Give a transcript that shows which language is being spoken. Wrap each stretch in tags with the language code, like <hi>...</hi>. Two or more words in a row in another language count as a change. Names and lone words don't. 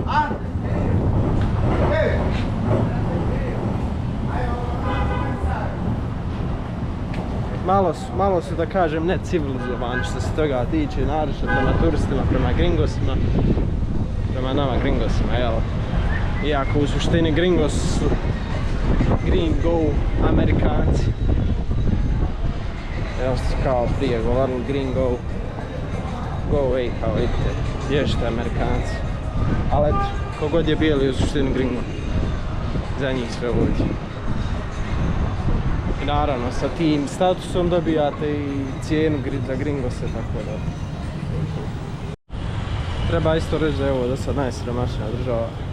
<bs>Malo su da kažem ne civilizovani što se toga tiče, naročito prema turistima, prema gringosima, prema nama gringosima, jel? Iako u suštini gringos su gringo, Amerikanci. Evo su kao prije govorili gringo,</bs> <en>go away,</en> <bs>kao vidite, bježite Amerikanci. Ali eto, kogod je bijeli u suštini gringo, za njih sve ovdje. I naravno, sa tim statusom dobijate i cijenu za gringose, tako da. Treba isto reći da je ovo do sad najsiromašnija država.</bs>